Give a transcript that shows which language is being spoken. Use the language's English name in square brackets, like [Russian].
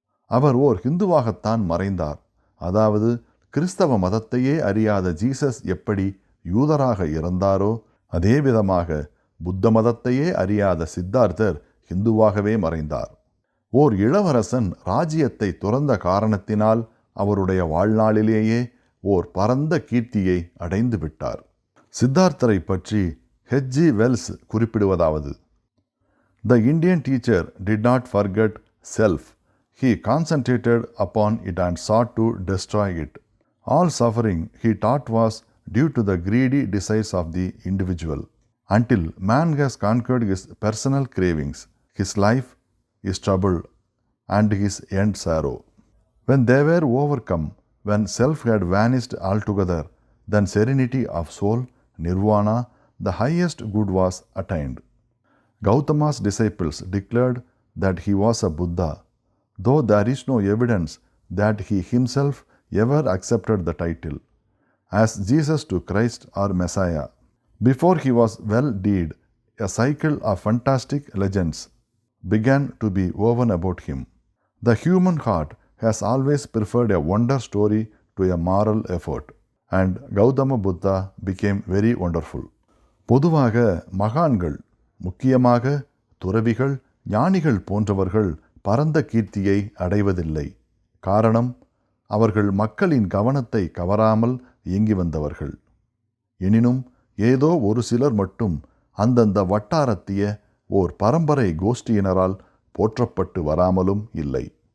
[Tamil] அவர் ஓர் ஹிந்துவாகத்தான் மறைந்தார். அதாவது கிறிஸ்தவ மதத்தையே அறியாத ஜீசஸ் எப்படி யூதராக இறந்தாரோ அதே விதமாக புத்த மதத்தையே அறியாத சித்தார்த்தர் ஹிந்துவாகவே மறைந்தார். ஓர் இளவரசன் ராஜ்யத்தை துறந்த காரணத்தினால் அவருடைய வாழ்நாளிலேயே ஓர் பரந்த கீர்த்தியை அடைந்து விட்டார். சித்தார்த்தரை பற்றி H.G. [English] Wells [Tamil] குறிப்பிடுவதாவது: [English] The Indian teacher did not forget self. He concentrated upon it and sought to destroy it. All suffering, he taught, was due to the greedy desires of the individual. Until man has conquered his personal cravings, his life is trouble and his end sorrow. When they were overcome, when self had vanished altogether, then serenity of soul, nirvana, the highest good was attained. Gautama's disciples declared that he was a Buddha, though there is no evidence that he himself ever accepted the title, as Jesus to Christ or Messiah. Before he was well dead, a cycle of fantastic legends began to be woven about him. The human heart has always preferred a wonder story to a moral effort, and Gautama Buddha became very wonderful. [Tamil] பொதுவாக மகான்கள், முக்கியமாக துறவிகள், ஞானிகள் போன்றவர்கள் பரந்த கீர்த்தியை அடைவதில்லை. காரணம், அவர்கள் மக்களின் கவனத்தை கவராமல் இயங்கி வந்தவர்கள். எனினும் ஏதோ ஒரு சிலர் மட்டும் அந்தந்த வட்டாரத்திய ஓர் பரம்பரை கோஷ்டியினரால் போற்றப்பட்டு வராமலும் இல்லை.